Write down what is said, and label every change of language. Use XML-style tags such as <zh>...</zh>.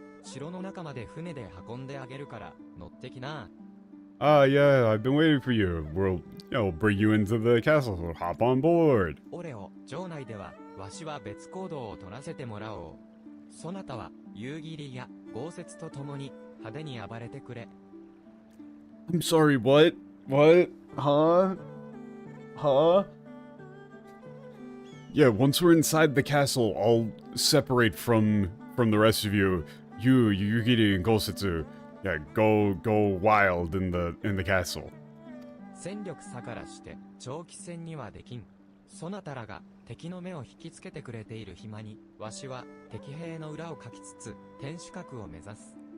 <ja>城の中まで船で運んであげるから乗ってきな。</ja> <en>Yeah, I've been waiting for you. We'll bring you into the castle, so hop on board.</en> <ja>俺を城内ではわしは別行動を取らせてもらおう。そなたは夕霧や豪雪と共に派手に暴れてくれ。</ja> <en>I'm sorry, what? What? Huh? Yeah, once we're inside the castle, I'll separate from the rest of you. You, Yugiri, and Gosetsu. Yeah, go wild in the castle.</en> <ja>戦力差からして長期戦にはできん。そなたらが敵の目を引きつけてくれている暇に、わしは敵兵の裏をかきつつ天守閣を目指す。</ja>